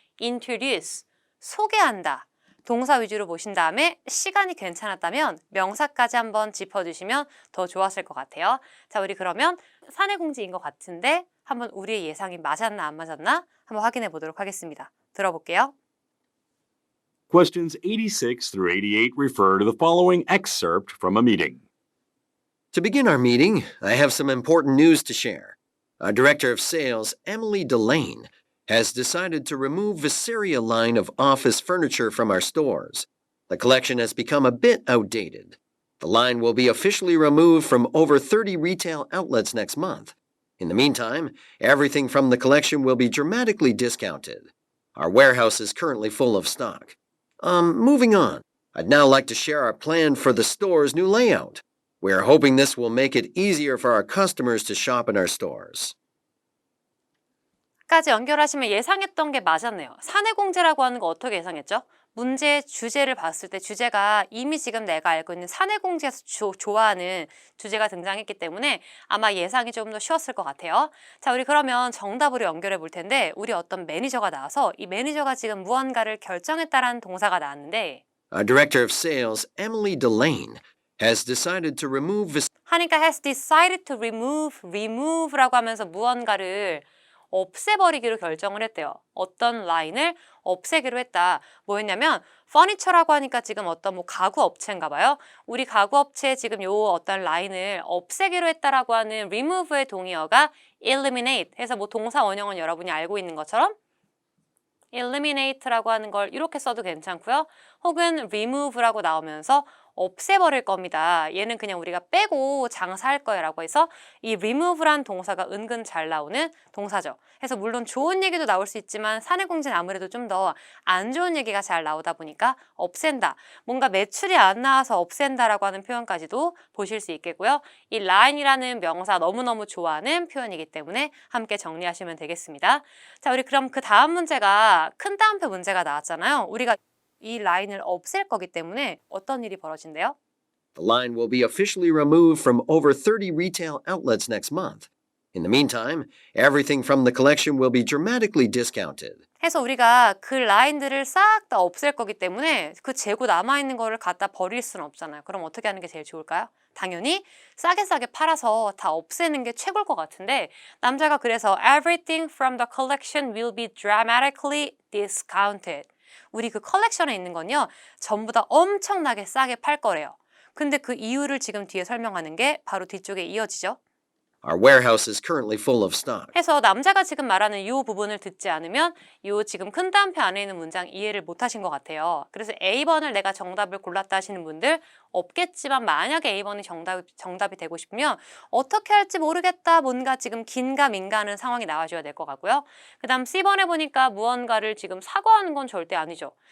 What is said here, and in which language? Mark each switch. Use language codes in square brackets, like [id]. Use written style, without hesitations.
[ko] introduce, 소개한다. 동사 위주로 보신 다음에 시간이 괜찮았다면 명사까지 한번 짚어주시면 더 좋았을 것 같아요. 자, 우리 그러면 사내공지인 것 같은데 한번 우리의 예상이 맞았나 안 맞았나 한번 확인해 보도록 하겠습니다. 들어볼게요. [en] Questions 86 through 88 refer to the following excerpt from a meeting. To begin our meeting, I have some important news to share. Our Director of Sales, Emily Delane, has decided to remove Viseria line of office furniture from our stores. The collection has become a bit outdated. The line will be officially removed from over 30 retail outlets next month. In the meantime, everything from the collection will be dramatically discounted. Our warehouse is currently full of stock. Moving on, I'd now like to share our plan for the store's new layout. We are hoping this will make it easier for our customers to shop in our stores. [ko] 까지 연결하시면 예상했던 게 맞았네요. 사내공제라고 하는 거 어떻게 예상했죠? 문제 주제를 봤을 때 주제가 이미 지금 내가 알고 있는 사내공제에서 좋아하는 주제가 등장했기 때문에 아마 예상이 좀 더 쉬웠을 것 같아요. 자, 우리 그러면 정답으로 연결해 볼 텐데 우리 어떤 매니저가 나와서 이 매니저가 지금 무언가를 결정했다라는 동사가 나왔는데 [en] Our Director of Sales, Emily Delane, has decided to remove [ko] 하니까 [en] has decided to remove [ko] 라고 하면서 무언가를 없애버리기로 결정을 했대요. 어떤 라인을 없애기로 했다. 뭐였냐면 퍼니처라고 하니까 지금 어떤 가구 업체인가 봐요. 우리 가구 업체에 지금 요 어떤 라인을 없애기로 했다라고 하는 remove의 동의어가 eliminate 해서 동사 원형은 여러분이 알고 있는 것처럼 eliminate라고 하는 걸 이렇게 써도 괜찮고요. 혹은 remove라고 나오면서 없애버릴 겁니다. 얘는 그냥 우리가 빼고 장사할 거야 라고 해서 이 remove란 동사가 은근 잘 나오는 동사죠. 그래서 물론 좋은 얘기도 나올 수 있지만 사내공제는 아무래도 좀 더 안 좋은 얘기가 잘 나오다 보니까 없앤다. 뭔가 매출이 안 나와서 없앤다라고 하는 표현까지도 보실 수 있겠고요. 이 line이라는 명사 너무너무 좋아하는 표현이기 때문에 함께 정리하시면 되겠습니다. 자, 우리 그럼 그 다음 문제가 큰 따옴표 문제가 나왔잖아요. 우리가 이 라인을 없앨 거기 때문에 어떤 일이 벌어진대요? [en] The line will be officially removed from over 30 retail outlets next month. In the meantime, everything from the collection will be dramatically discounted. [ko] 해서 우리가 그 라인들을 싹 다 없앨 거기 때문에 그 재고 남아있는 거를 갖다 버릴 수는 없잖아요. 그럼 어떻게 하는 게 제일 좋을까요? 당연히 싸게 팔아서 다 없애는 게 최고일 것 같은데 남자가 그래서 [en] everything from the collection will be dramatically discounted. [ko] 우리 그 컬렉션에 있는 건요. 전부 다 엄청나게 싸게 팔 거래요. 근데 그 이유를 지금 뒤에 설명하는 게 바로 뒤쪽에 이어지죠. [en] Our warehouse is currently full of stock. [ko] 해서 남자가 지금 말하는 이 부분을 듣지 않으면 이 지금 큰 따옴표 안에 있는 문장 이해를 못 하신 것 같아요. 그래서 A번을 내가 정답을 골랐다 하시는 분들 없겠지만 만약에 A번이 정답이 되고 싶으면 어떻게 할지 모르겠다. 뭔가 지금 긴가민가 하는 상황이 나와줘야 될 것 같고요. 그 다음 C번에 보니까 무언가를 지금 사과하는 건 절대 아니죠.